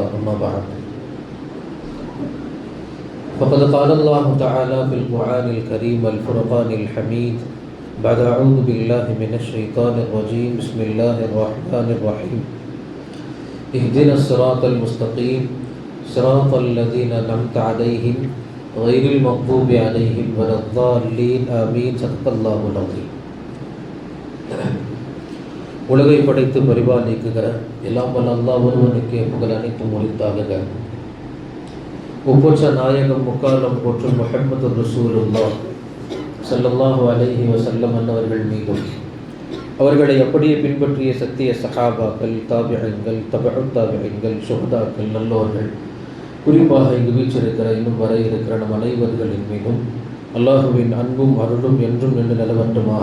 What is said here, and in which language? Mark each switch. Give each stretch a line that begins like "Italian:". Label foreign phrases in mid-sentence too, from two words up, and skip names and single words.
Arabic: أما بعد، فقد قال الله تعالى في القرآن الكريم الفرقان الحميد بعد أعوذ بالله من الشيطان الرجيم. بسم الله الرحمن الرحيم. اهدنا الصراط المستقيم صراط الذين أنعمت عليهم غير المغضوب عليهم ولا الضالين آمين. صدق الله العظيم.
Tamil: உலகை படைத்து பரிபாலிக்குகிற எல்லாம் வல்ல அல்லாஹ் ஒருவனுக்கே புகழ் அனைத்தும் உரித்தாகுக. ஒப்பற்ற நாயகம் முக்காலம் போற்றும் முஹம்மது
Arabic: رسول الله صلى الله عليه وسلم
Tamil: அன்னவர்கள் மீதும் அவர்களை அப்படியே பின்பற்றிய சத்திய சஹாபாக்கள், தாபிஈன்கள், தபஉ தாபிஈன்கள், ஷுஹதாக்கள், நல்லோர்கள், குறிப்பாக இங்கு வீற்றிருக்கிற இன்னும் வர இருக்கிற நம் அனைவர்களின் மீதும் அல்லாஹுவின் அன்பும் அருளும் என்றும் நின்று நிலவட்டுமாக.